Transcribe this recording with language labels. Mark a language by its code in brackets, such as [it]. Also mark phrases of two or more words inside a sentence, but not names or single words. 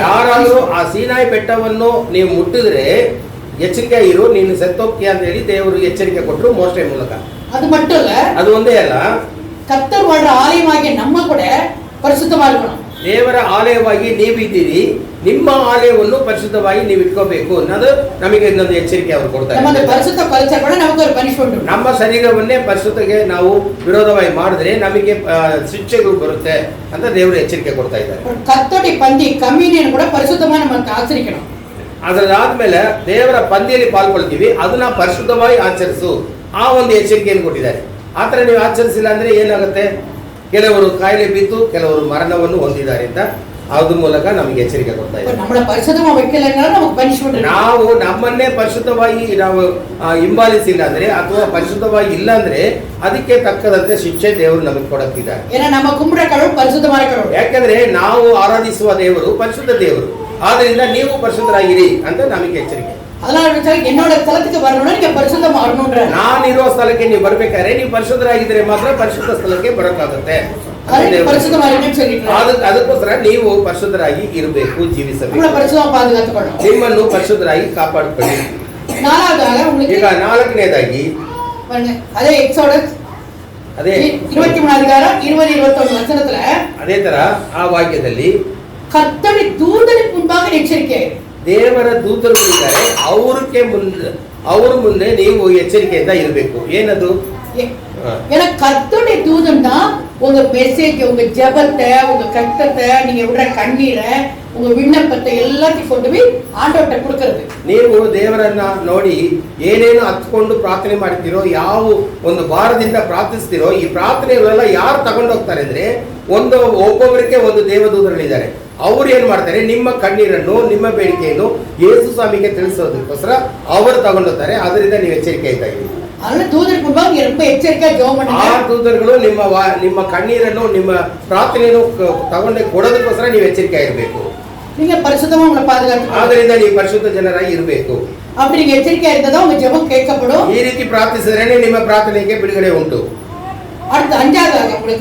[kn] ಯಾರಾದರೂ ಆ ಸೀನಾಯಿ ಬೆಟ್ಟವನ್ನು ನೀವು ಮುಟ್ಟಿದ್ರೆ ಎಚ್ಚರಿಕೆ ಇರು, ನೀನು ಸತ್ತೋಗ್ತೀಯ ಅಂತ ಹೇಳಿ ದೇವರು ಎಚ್ಚರಿಕೆ ಕೊಟ್ಟರು ಮೋಶೆ ಮೂಲಕ. [ta] அது மட்டும் இல்ல, [kn] ಅದು ಒಂದೇ ಅಲ್ಲ, [ta] கர்த்தர் வாழ்ற ஆலயமாகிய நம்ம கூட பரிசுத்தமா இருக்கணும். [kn] ದೇವರ ಆಲಯವಾಗಿ ನೀವಿದ್ದೀರಿ, ನಿಮ್ಮ ಆಲಯವನ್ನು ಪರಿಶುದ್ಧವಾಗಿ ನೀವು ಇಟ್ಕೋಬೇಕು ಅನ್ನೋದು ನಮಗೆ ಇನ್ನೊಂದು ಎಚ್ಚರಿಕೆ ಅವರು ಕೊಡ್ತಾರೆ. [ta] நம்ம அந்த பரிசுத்த கல்ச்சா கூட நமக்கு ஒரு பனிஷ்மென்ட் உண்டு. [kn] ನಮ್ಮ ಶರೀರವನ್ನೇ ಪರಿಶುದ್ಧಗೆ ನಾವು ವಿರೋಧವಾಗಿ ಮಾಡಿದ್ರೆ ನಮಗೆ ಶಿಕ್ಷೆಗಳು ಬರುತ್ತೆ ಅಂತ ದೇವರು ಎಚ್ಚರಿಕೆ ಕೊಡ್ತಾ ಇದ್ದಾರೆ. [ta] கர்த்தருடைய பந்தி கம்யூனியன் கூட ಪರಿசுத்தமா நம்ம ஆச்சரிக்கணும். [kn] ಅದರಾದ್ಮೇಲೆ ದೇವರ ಪಂದಿಯಲ್ಲಿ ಪಾಲ್ಗೊಳ್ತೀವಿ, ಅದನ್ನ ಪರಿಶುದ್ಧವಾಗಿ ಆಚರಿಸು, ಆ ಒಂದು ಎಚ್ಚರಿಕೆಯನ್ನು ಕೊಟ್ಟಿದ್ದಾರೆ. ಆತರ ನೀವು ಆಚರಿಸಿಲ್ಲ ಅಂದ್ರೆ ಏನಾಗುತ್ತೆ, ಕೆಲವರು ಕಾಯಿಲೆ ಬಿದ್ದು ಕೆಲವರು ಮರಣವನ್ನು ಹೊಂದಿದ್ದಾರೆ ಅಂತ ಅದ್ರ ಮೂಲಕ ನಮಗೆ ಎಚ್ಚರಿಕೆ ಕೊಡ್ತಾ ಇದ್ದಾರೆ. [ta] நம்மள பரிசுத்தமா வைக்கலன்னா நமக்கு பனிஷ்மென்ட். [kn] ನಾವು ನಮ್ಮನ್ನೇ ಪರಿಶುದ್ಧವಾಗಿ ನಾವು ಹಿಂಬಾಲಿಸಿಲ್ಲ ಅಂದ್ರೆ ಅಥವಾ ಪರಿಶುದ್ಧವಾಗಿ ಇಲ್ಲ ಅಂದ್ರೆ ಅದಕ್ಕೆ ತಕ್ಕದಂತೆ ಶಿಕ್ಷೆ ದೇವರು ನಮಗೆ ಕೊಡುತ್ತಿದ್ದಾರೆ. [ta] ஏன்னா நம்ம கும்பிடுற கடவுள் பரிசுத்தமான கடவுள். [kn] ಯಾಕಂದ್ರೆ ನಾವು ಆರಾಧಿಸುವ ದೇವರು ಪರಿಶುದ್ಧ ದೇವರು, ಆದ್ರಿಂದ ನೀವು ಪರಿಶುದ್ಧರಾಗಿರಿ ಅಂತ ನಮಗೆ ಎಚ್ಚರಿಕೆ. [ta] அதனால என்னோட ಸ್ಥಳಕ್ಕೆ வரணும்னா நீங்க பரிசுத்தமா வரணும்ன்ற. [kn] ನಾನಿರೋ ಸ್ಥಳಕ್ಕೆ ನೀವು ಬರ್ಬೇಕಾದ್ರೆ ನೀವು ಪರಿಶುದ್ಧರಾಗಿದ್ರೆ ಮಾತ್ರ ಪರಿಶುದ್ಧ ಸ್ಥಳಕ್ಕೆ ಬರಕಾಗುತ್ತೆ. ಅದಕ್ಕೋಸ್ಕರ ನೀವು ಪರಿಶುದ್ಧರಾಗಿ ಇರಬೇಕು, ಜೀವಿಸಬೇಕು, ನಿಮ್ಮನ್ನು ಪರಿಶುದ್ಧರಾಗಿ ಕಾಪಾಡಿಕೊಳ್ಳಿ. ಈಗ ನಾಲ್ಕನೇದಾಗಿ ಅದೇ ಎಕ್ಸೋಡಸ್ ಅದೇ [ta] 23 அதிகாரம் 20-21 ವಚನத்துல [kn] ಅದೇ ತರ ಆ ವಾಕ್ಯದಲ್ಲಿ ಕರ್ತನ ದೂತನಿಗೆ ಮುಂಭಾಗ ಎಚ್ಚರಿಕೆ, ದೇವರ ದೂತರುಗಳಿದ್ದಾರೆ, ಅವ್ರ ಮುಂದೆ ನೀವು ಎಚ್ಚರಿಕೆಯಿಂದ ಇರಬೇಕು. ಏನದು? [ta] ஏன்னா கர்த்தருடைய தூதன் தான் உங்க மெசேஜ், உங்க ஜெபத்தை, உங்க கஷ்டத்தை, நீங்க விடுற கண்ணீரை, உங்க விண்ணப்பத்தை எல்லாத்தையும் கொண்டு போய் ஆண்டவர்கிட்ட கொடுக்கிறது. [kn] ನೀವು ದೇವರನ್ನ ನೋಡಿ ಏನೇನು ಹತ್ಕೊಂಡು ಪ್ರಾರ್ಥನೆ ಮಾಡ್ತೀರೋ, ಯಾವ ಒಂದು ಭಾರದಿಂದ ಪ್ರಾರ್ಥಿಸ್ತೀರೋ, ಈ ಪ್ರಾರ್ಥನೆಗಳೆಲ್ಲ ಯಾರು ತಗೊಂಡು ಹೋಗ್ತಾರೆ ಅಂದ್ರೆ ಒಬ್ಬೊಬ್ಬರಿಗೆ ಒಂದು ದೇವದೂತರುಗಳಿದ್ದಾರೆ. ಅವ್ರು ಏನ್ ಮಾಡ್ತಾರೆ, ನಿಮ್ಮ ಕಣ್ಣೀರನ್ನು ನಿಮ್ಮ ಬೇಡಿಕೆಯನ್ನು ಯೇಸು ಸ್ವಾಮಿಗೆ ತಿಳಿಸೋದಕ್ಕೋಸ್ಕರ ಅವರು ತಗೊಂಡೋಗ್ತಾರೆ. ಅದರಿಂದ ನೀವು ಎಚ್ಚರಿಕೆ ಇದ್ದಾಗಿ. [ta] அதனால தூதருக்கு முன்பாக ரொம்ப எச்சரிக்கையா ஜெபம் பண்ணுங்க. [kn] ಆ ದೂತರುಗಳು ನಿಮ್ಮ ಕಣ್ಣೀರನ್ನು ನಿಮ್ಮ ಪ್ರಾರ್ಥನೆಯನ್ನು ತಗೊಂಡು ಕೊಡೋದಕ್ಕೋಸ್ಕರ ನೀವು ಎಚ್ಚರಿಕೆ ಇರಬೇಕು. [ta] நீங்க பரிசுத்தமா உங்களை பாதுகாத்து, [kn] ಆದ್ರಿಂದ ನೀವು ಪರಿಶುದ್ಧ ಜನರಾಗಿ ಇರಬೇಕು. [ta] அப்படி நீங்க எச்சரிக்கையா இருந்தா உங்க ஜெபம் கேட்கப்படும். [kn] ಈ ರೀತಿ ಪ್ರಾರ್ಥಿಸಿದ್ರೆ ನಿಮ್ಮ ಪ್ರಾರ್ಥನೆಗೆ ಬಿಡುಗಡೆ ಉಂಟು. [ta] அடுத்து அஞ்சாவதாக உங்களுக்கு